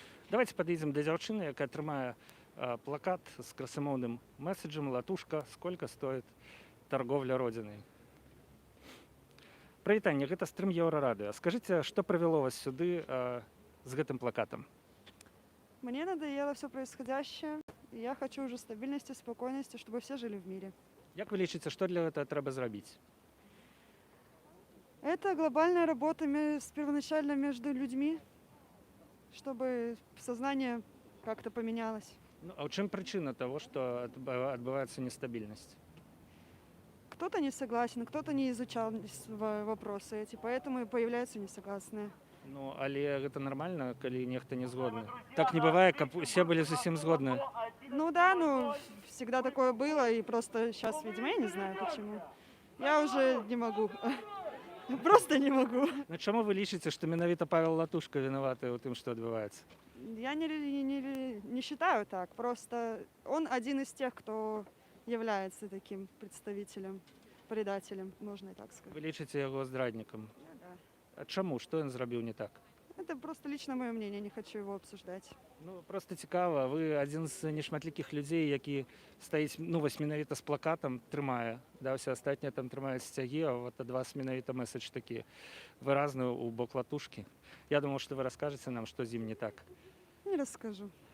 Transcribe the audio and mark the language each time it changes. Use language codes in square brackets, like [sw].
[be] Давайте пад'едзем да дзяўчыны, якая трымае плакат з красамоўным месседжам [ru] «Латушка, сколько стоит торговля Родиной». [be] Прывітанне, гэта стрым Еўрарадыё. Скажыце, што прывяло вас сюды з гэтым плакатам? [ru] Мне надоело все происходящее. И я хочу уже стабильности, спокойности, чтобы все жили в мире. [be] Як вы лічыце, што для гэтага трэба зрабіць? [ru] Это глобальная работа первоначально между людьми, чтобы сознание как-то поменялось. [be] Ну, а ў чым прычына того, што адбываецца нестабільнасць? [ru] Кто-то не согласен, кто-то не изучал вопросы эти, поэтому и появляются несогласные. [be] Ну, але гэта нармальна, калі нехта не згодны. Так не бывае, каб усе былі зусім згодныя. [ru] Ну да, ну всегда такое было, и просто сейчас, видимо, я не знаю почему. Я уже не могу. Просто не могу. [be] Ну, чаму вы лічыце, што менавіта Павел Латушка вінаваты ў тым, што адбываецца? [ru] Я не считаю так. Просто он один из тех, кто является таким представителем, предателем, можно и так сказать. [be] Вы лічыце яго здраднікам. [ru] Да. [be] А чаму? Што ён зрабіў не так? [ru] Это просто лично мое мнение, не хочу его обсуждать. [be] Ну, просто цікава, вы адзін з нешматлікіх людзей, які стаіць, ну, вось менавіта з плакатам трымае, да, ўсе астатнія там трымаюць сцягі, а вот ад вас менавіта месседж такі выразны ў бок Латушкі. Я думаў, што вы раскажаце нам, што з ім не так. [ru] Не расскажу.